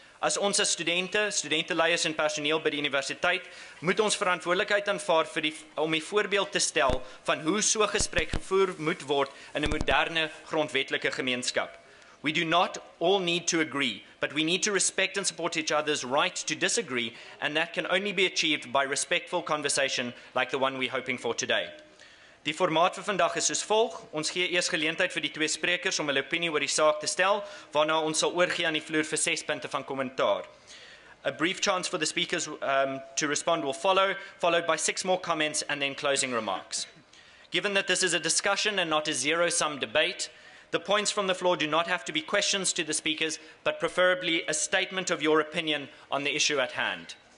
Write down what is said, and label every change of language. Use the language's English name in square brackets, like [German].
[Afrikaans] As ons studenteleiers en personeel by die universiteit, moet ons verantwoordelikheid aanvaar om die voorbeeld te stel van hoe so gesprek gevoer moet word in 'n moderne grondwetlike gemeenskap. [English] We do not all need to agree, but we need to respect and support each other's right to disagree, and that can only be achieved by respectful conversation like the one we're hoping for today. [Afrikaans] Die formaat vir vandag is soos volg. Ons gee eers geleentheid vir die twee sprekers om hulle opinie oor die saak te stel, waarna ons sal oorgee aan die vloer vir 6 punte van kommentaar. [English] A brief chance for the speakers to respond will follow, followed by 6 more comments and then closing remarks. Given that this is a discussion and not a zero-sum debate, the points from the floor do not have to be questions to the speakers, but preferably a statement of your opinion on the issue at hand.